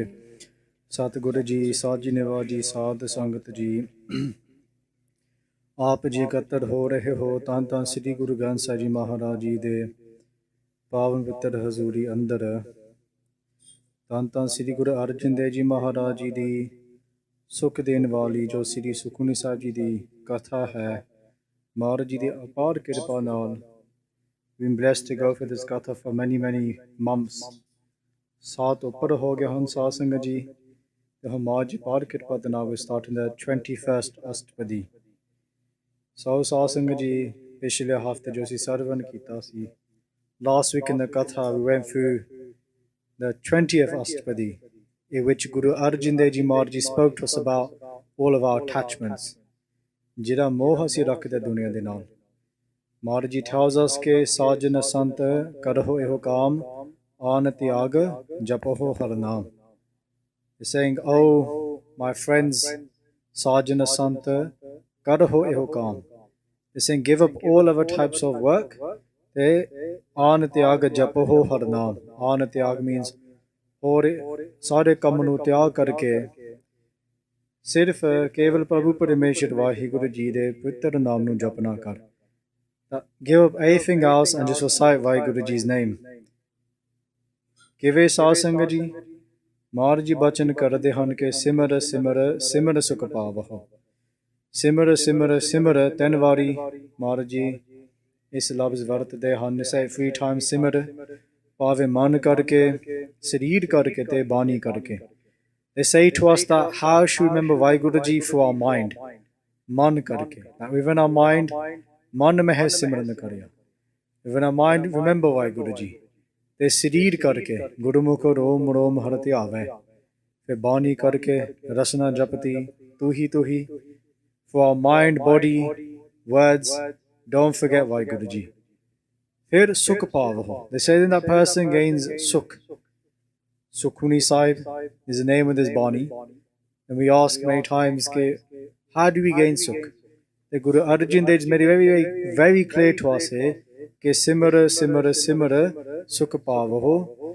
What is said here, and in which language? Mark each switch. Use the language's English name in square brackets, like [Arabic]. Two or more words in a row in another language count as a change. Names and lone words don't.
[Punjabi] ਸਤਿਗੁਰੂ ਜੀ, ਸਾਜੀ ਨਿਵਾਜੀ ਸਾਧ ਸੰਗਤ ਜੀ, ਆਪ ਜੀ ਇਕੱਤਰ ਹੋ ਰਹੇ ਹੋ ਧੰਨ ਧੰਨ ਸ੍ਰੀ ਗੁਰੂ ਗ੍ਰੰਥ ਸਾਹਿਬ ਜੀ ਮਹਾਰਾਜ ਜੀ ਦੇ ਪਾਵਨ ਪਵਿੱਤਰ ਹਜ਼ੂਰੀ ਅੰਦਰ। ਧੰਨ ਧੰਨ ਸ੍ਰੀ ਗੁਰੂ ਅਰਜਨ ਦੇਵ ਜੀ ਮਹਾਰਾਜ ਜੀ ਦੀ ਸੁਖ ਦੇਣ ਵਾਲੀ ਜੋ ਸ੍ਰੀ ਸੁਖਮਨੀ ਸਾਹਿਬ ਜੀ ਦੀ ਕਥਾ ਹੈ, ਮਹਾਰਾਜ ਜੀ ਦੀ ਅਪਾਰ ਕਿਰਪਾ ਨਾਲ [English] been blessed to go for this katha for many months. [Punjabi] ਸਾਤ ਉੱਪਰ ਹੋ ਗਏ ਹਨ ਸਾਧ ਸੰਗਤ ਜੀ, ਤੇ ਹਮਾਰਾ ਜੀ ਪਾਰ ਕਿਰਪਾ ਦੇ ਨਾਲ [English] we starting the 21st [Punjabi] ਅਸ਼ਟਪਦੀ। ਸੋ ਸਾਧ ਸੰਗਤ ਜੀ, ਪਿਛਲੇ ਹਫ਼ਤੇ ਜੋ ਅਸੀਂ ਸਰਵਨ ਕੀਤਾ ਸੀ, [English] last week in the katha we went through the 20th ਅਸ਼ਟਪਦੀ, in which Guru Arjan Dev Ji Maharaj Ji spoke to us about all of our attachments, [Punjabi] ਜਿਹੜਾ ਮੋਹ ਅਸੀਂ ਰੱਖਦੇ ਦੁਨੀਆ ਦੇ ਨਾਲ। [English] Maharaj Ji tells us [Punjabi] ਕਿ ਸਾਜਨ ਸੰਤ ਕਰਹੁ ਇਹੋ ਕਾਮ, ਆਨ ਤਿਆਗ ਜਪਹੁ ਹਰ ਨਾਮ। [English] He's saying, oh my friends, [Punjabi] ਸਾਜਨ ਸੰਤ ਕਰਹੁ ਇਹੋ ਕਾਮ। [English] He's saying, give up all other types of work, [Punjabi] ਤੇ ਆਨ ਤਿਆਗ ਜਪਹੁ ਹਰ ਨਾਮ। ਆਨ ਤਿਆਗ means ਹੋਰ ਸਾਰੇ ਕੰਮ ਨੂੰ ਤਿਆਗ ਕਰਕੇ ਸਿਰਫ ਕੇਵਲ ਪ੍ਰਭੂ ਪਰਮੇਸ਼ਰ ਵਾਹਿਗੁਰੂ ਜੀ ਦੇ ਪਵਿੱਤਰ ਨਾਮ ਨੂੰ ਜਪਣਾ ਕਰ। [English] Give up everything else and just recite ਵਾਹਿਗੁਰੂ ਜੀ's name। [Punjabi] ਕਿਵੇਂ ਸਾਧ ਸੰਗਤ ਜੀ, ਮਹਾਰਾਜ ਜੀ ਬਚਨ ਕਰਦੇ ਹਨ ਕਿ ਸਿਮਰ ਸਿਮਰ ਸਿਮਰ ਸੁਖ ਪਾਵਹੁ। ਸਿਮਰ ਸਿਮਰ ਸਿਮਰ 3 ਵਾਰੀ ਮਹਾਰਾਜ ਜੀ ਇਸ ਲਫ਼ਜ਼ ਵਰਤਦੇ ਹਨ। [English] say 3 times [Punjabi] ਸਿਮਰ, ਭਾਵੇਂ ਮਨ ਕਰਕੇ, ਸਰੀਰ ਕਰਕੇ ਤੇ ਬਾਣੀ ਕਰਕੇ। [English] They say to us that how should we remember ਵਾਹਿਗੁਰੂ ਜੀ through our mind, [Punjabi] ਮਨ ਕਰਕੇ, [English] that within our mind, [Punjabi] ਮਨ ਮਹਿ ਸਿਮਰਨ ਕਰਿਆ, [English] within our mind remember ਵਾਹਿਗੁਰੂ ਜੀ। [Punjabi] ਤੇ ਸਰੀਰ ਕਰਕੇ ਗੁਰਮੁਖ ਰੋਮ ਰੋਮ ਹਰਿ ਧਿਆਵੈ, ਫਿਰ ਬਾਣੀ ਕਰਕੇ ਰਸਨਾ ਜਪਤੀ ਤੂੰ ਹੀ [English] for our mind, body, words, don't forget ਵਾਹਿਗੁਰੂ ਜੀ। [Punjabi] ਫਿਰ ਸੁਖ ਪਾਵਹੁ, [English] they say that person gains sukh। Sukhmani Sahib is the name of this Bani, And we ask many times, how do we gain Sukh? The Guru Arjan Dev is made very clear to us here, [Punjabi] ਸਿਮਰ, ਸਿਮਰ, ਸਿਮਰ, ਸੁਖ ਪਾਵਹੁ.